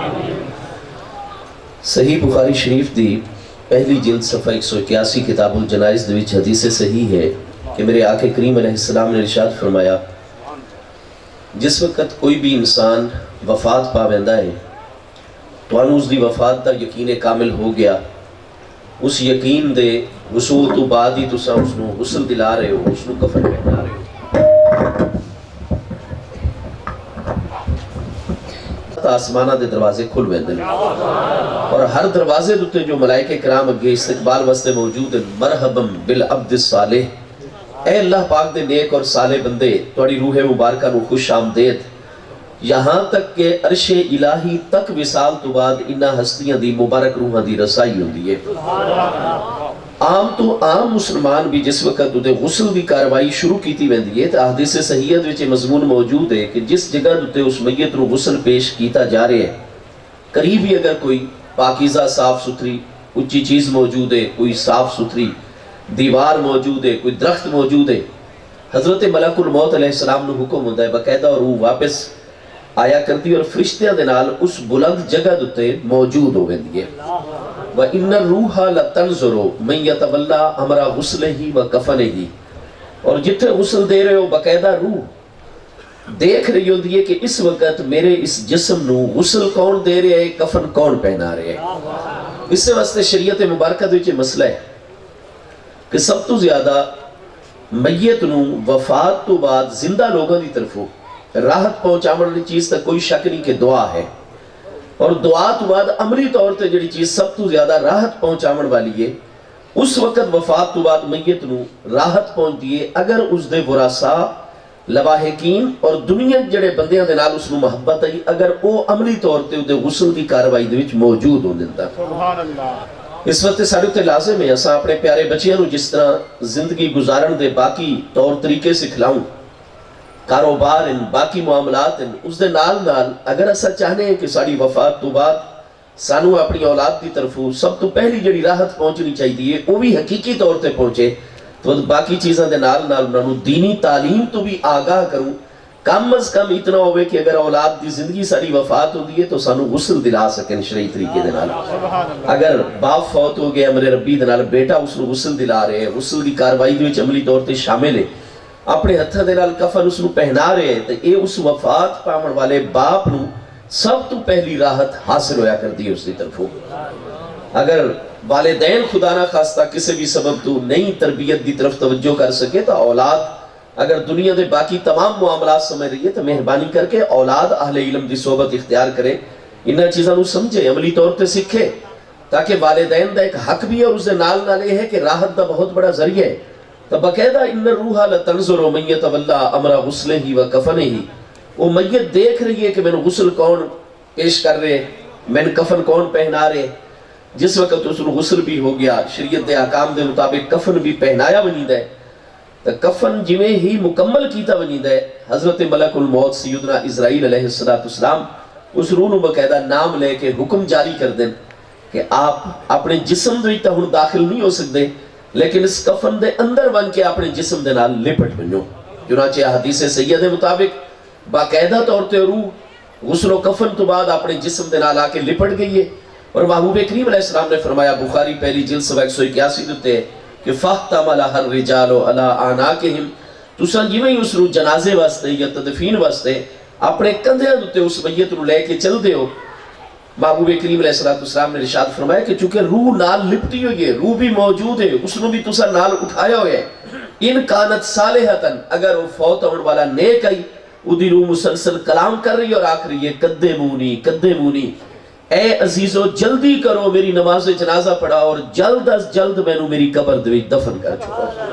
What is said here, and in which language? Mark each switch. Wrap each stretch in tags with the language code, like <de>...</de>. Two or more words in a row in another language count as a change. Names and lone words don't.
<pa>صحیح بخاری شریف دی پہلی جلد صفحہ 181 کتاب الجنائز دے وچ حدیث صحیح ہے کہ میرے آقا کریم</pa> <ar>علیہ السلام</ar> <pa>نے ارشاد فرمایا، جس وقت کوئی بھی انسان وفات پا ویندا ہے تو اس دی وفات دا یقین کامل ہو گیا، اس یقین دے وصول تو بعد ہی تساں اس نو غسل دلا رہے ہو، اس نو کفن پہنا رہے ہو۔ آسمانہ دے دروازے کھل ویندے ہیں اور ہر دروازے دوتے جو ملائکہ کرام اگے استقبال واسطے موجود ہیں،</pa> <ar>مرحبا بالعبد الصالح،</ar> <pa>اے اللہ پاک دے نیک اور صالح بندے، تواڈی روح مبارکہ نو خوش آمدید۔ یہاں تک کہ عرش الہی تک وصال تو بعد انہا ہستیاں دی مبارک روحاں دی رسائی ہوندی ہے۔ عام تو عام مسلمان بھی جس وقت دے غسل دی کاروائی شروع کیتی ویندی ہے تو حدیث صحیحت وچ مضمون موجود ہے کہ جس جگہ دے اس میت نو غسل پیش کیتا جا رہے ہے، قریب ہی اگر کوئی پاکیزہ صاف ستھری اونچی چیز موجود ہے، کوئی صاف ستھری دیوار موجود ہے، کوئی درخت موجود ہے، حضرت ملک الموت</pa> <ar>علیہ السلام</ar> <pa>نو حکم ہوتا ہے باقاعدہ اور روح واپس آیا کرتی اور فرشتیاں دے نال اس بلند جگہ دوتے موجود ہو گئی ہے۔</pa> <ar>وَإِنَّ الرُّوحَ لَتَنْظُرُ مَنْ يَتَوَلَّى أَمْرَ غُسْلِهِ وَكَفَنِهِ،</ar> <pa>اور جتنے غسل دے رہے ہو باقاعدہ روح دیکھ رہی ہوتی ہے کہ اس وقت میرے اس جسم نو غسل کون دے رہے ہیں، کفن کون پہنا رہے ہیں۔ اس سے واسطے شریعت مبارکہ دے وچ مسئلہ ہے کہ سب تو زیادہ میت نو وفات تو بعد زندہ لوگوں دی طرفوں راحت پہنچاون والی چیز تک کوئی شک نہیں کہ دعا ہے، اور دعا تو بعد عملی طور تے جڑی چیز سب تو زیادہ راحت پہنچاون والی ہے، اس وقت وفات تو بعد میت نو راحت پہنچتی ہے اگر اس دے ورثاء لواحقین اور دنیا جڑے بندیاں دے نال اس نو محبت ہے، اگر او عملی طور تے دے غسل دی کاروائی دے وچ موجود ہو دیندا۔</pa> <ar>سبحان اللہ۔</ar> <pa>اس وقت ساڈے تے لازم ہے اساں اپنے پیارے بچیاں نو جس طرح زندگی گزارن دے باقی طور طریقے سکھلاؤں، کاروبار ان باقی معاملات ان، اس دے نال نال اگر ایسا چاہنے ہیں کہ ساری وفات تو بعد سانو اپنی اولاد کی طرفوں سب تو پہلی جڑی راحت پہنچنی چاہیے وہ بھی حقیقی طور تے پہنچے، تو باقی چیزاں دے نال نال انہوں دینی تعلیم تو بھی آگاہ کروں، کم از کم اتنا ہوئے کہ اگر اولاد دی زندگی ساری وفات ہو دیئے تو سانو غسل دلا سکیں شرعی طریقے دے نال۔ اگر باپ فوت ہو گئے امر ربی دے نال بیٹا اس نو غسل دلا رہے ہیں، غسل دی کاروائی دے وچ عملی طور تے شامل ہے، اپنے ہتھاں دے نال کفن اس نو پہنا رہے ہیں، تو اے اس وفات پاون والے باپ نو سب تو پہلی راحت حاصل ہویا کر دی اس دی طرفوں۔ اگر والدین خدا نہ خواستہ کسی بھی سبب تو نئی تربیت دی طرف توجہ کر سکے تو اولاد اگر دنیا دے باقی تمام معاملات سمجھ رہی ہے تو مہربانی کر کے اولاد اہل علم دی صحبت اختیار کرے، انہاں چیزاں نو سمجھے، عملی طور تے سکھے، تاکہ والدین دا ایک حق بھی ہے اور اس دے نال نال یہ ہے کہ راحت دا بہت بڑا ذریعہ ہے۔ تو باقاعدہ</pa> <ar>ان الروح لتنظر من یتولی امر غسلہ و کفنہ،</ar> <pa>وہ میت دیکھ رہی ہے کہ میں نے غسل کون پیش کر رہے، میں نے کفن کون پہنا رہے۔ جس وقت اس نے غسل بھی ہو گیا، شریعت دے احکام دے مطابق کفن بھی پہنایا ونید ہے، تو کفن جویں ہی مکمل کیتا ونید ہے، حضرت ملک الموت سیدنا اسرائیل</pa> <ar>علیہ السلام</ar> <pa>اس روح نو باقاعدہ نام لے کے حکم جاری کر دیں کہ آپ اپنے جسم دے وچ ہن داخل نہیں ہو سکتے، لیکن اس کفن دے اندر بن کے اپنے جسم دے نال لپٹ بنو۔ چنانچہ حدیث سیدہ مطابق باقاعدہ طور تے روح غسل و کفن تو بعد اپنے جسم دے نال آ کے لپٹ گئی ہے، اور محبوب کریم</pa> <ar>علیہ السلام</ar> <pa>نے فرمایا، بخاری پہلی جلد</pa> <ar>181</ar> <pa>دیتے ہیں کہ</pa> <ar>فَاحْتَمَلَهَا الرِّجَالُ عَلَىٰ أَعْنَاقِهِمْ،</ar> <pa>تُساں جویں اس روح جنازے واسطے یا تدفین واسطے اپنے کندھیاں دے اس میت نو لے کے چل دے ہو، محبوب کریم</pa> <ar>علیہ السلام</ar> <pa>نے ارشاد فرمایا کہ چونکہ روح نال لپٹی ہوئی ہے، روح بھی موجود ہے، اس نو بھی تساں نال اٹھایا ہوئے ہے،</pa> <ar>ان کانت صالحتن،</ar> <pa>اگر وہ فوت ہونے والا نیک آئی، ادھی روح مسلسل کلام کر رہی اور آکھ رہی ہے</pa> <ar>قدمونی قدمونی،</ar> <pa>اے عزیزو جلدی کرو میری نماز جنازہ پڑھا اور جلد از جلد میں نو میری قبر دے وچ دفن کر چھوڑا۔</pa>